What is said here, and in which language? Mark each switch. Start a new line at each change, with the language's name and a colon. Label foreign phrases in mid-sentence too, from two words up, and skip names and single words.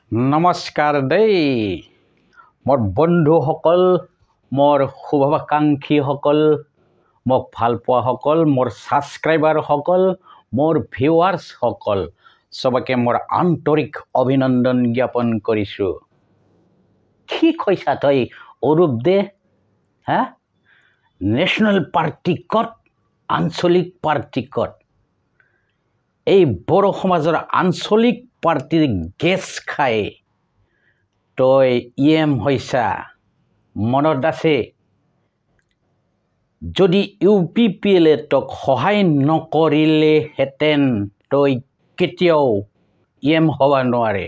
Assamese: নমস্কাৰ দেই মোৰ বন্ধু সকল মোৰ শুভাকাংক্ষী সকল মোক ভালপোৱা সকল মোৰ ছাবস্ক্ৰাইবাৰ সকল মোৰ ভিউৱাৰ্ছ সকল সবকে মোৰ আন্তৰিক অভিনন্দন জ্ঞাপন কৰিছোঁ। কি কৈছা তই অরূপ দে হ্যাঁ ন্যাশনাল পার্টিকত আঞ্চলিক পার্টিকত এই বড় সমাজৰ আঞ্চলিক পার্টিৰ গেছ খাই তই ইএম হৈছা মনত আছে যদি ইউপিপিএলে তক সহায় নকৰিলে হেতেন তই কেতিয়াও ইএম হব নোৱাৰে।